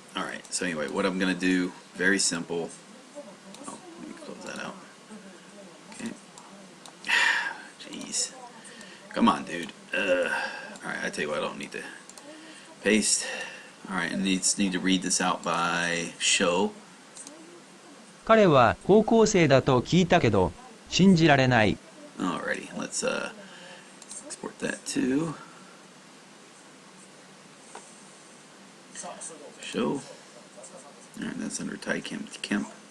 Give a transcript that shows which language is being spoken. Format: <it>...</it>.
<en>All right, so anyway, what I'm going to do, very simple. Oh, let me close that out. Okay. Jeez. Come on, dude. All right, I tell you what, I don't need to paste. All right, and need to read this out by show.</en> <ja>彼は高校生だと聞いたけど、信じられない。</ja> <en>Alrighty, let's export that to show. Alright, that's under Kemp.</en>